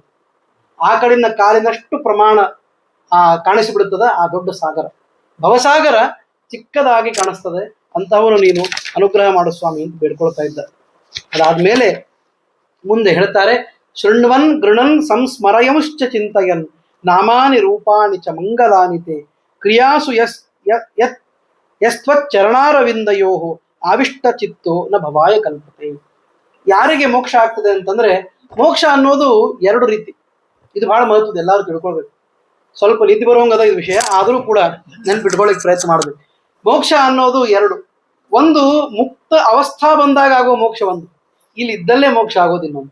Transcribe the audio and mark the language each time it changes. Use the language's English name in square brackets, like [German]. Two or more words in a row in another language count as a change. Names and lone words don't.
[Kannada] ಆ ಕಡೆಯಿಂದ ಕಾಲಿನಷ್ಟು ಪ್ರಮಾಣ ಕಾಣಿಸಿಬಿಡುತ್ತದೆ ಆ ದೊಡ್ಡ ಸಾಗರ. ಭವಸಾಗರ ಚಿಕ್ಕದಾಗಿ ಕಾಣಿಸ್ತದೆ. ಅಂತಹವನು ನೀನು ಅನುಗ್ರಹ ಮಾಡು ಸ್ವಾಮಿ ಅಂತ ಬೇಡ್ಕೊಳ್ತಾ ಇದ್ದಾರೆ. ಅದಾದ್ಮೇಲೆ ಮುಂದೆ ಹೇಳ್ತಾರೆ, [Sanskrit] ಶೃಣ್ವನ್ ಗೃಣನ್ ಸಂಸ್ಮರಯಂಶ್ಚ ಚಿಂತಯನ್ ನಾಮಾನಿ ರೂಪಾಣಿ ಚ ಮಂಗಲಾನಿತೆ ಕ್ರಿಯಾಸು ಯಸ್ತ್ವಚ್ಚರಣಾರವಿಂದಯೋ ಆವಿಷ್ಟ ಚಿತ್ತೋ ನ ಭವಾಯ ಕಲ್ಪತೆ. [Kannada] ಯಾರಿಗೆ ಮೋಕ್ಷ ಆಗ್ತದೆ ಅಂತಂದ್ರೆ, ಮೋಕ್ಷ ಅನ್ನೋದು 2 ರೀತಿ. ಇದು ಬಹಳ ಮಹತ್ವದ, ಎಲ್ಲರೂ ತಿಳ್ಕೊಳ್ಬೇಕು. ಸ್ವಲ್ಪ ನೀತಿ ಬರುವಂಗದ ಇದು ವಿಷಯ, ಆದರೂ ಕೂಡ ನೆನ್ಪಿಟ್ಕೊಳ್ಳಿಕ್ಕೆ ಪ್ರಯತ್ನ ಮಾಡಬೇಕು. ಮೋಕ್ಷ ಅನ್ನೋದು 2. ಒಂದು ಮುಕ್ತ ಅವಸ್ಥಾ ಬಂದಾಗ ಆಗುವ ಮೋಕ್ಷ ಒಂದು, ಇಲ್ಲಿದ್ದಲ್ಲೇ ಮೋಕ್ಷ ಆಗೋದು ಇನ್ನೊಂದು.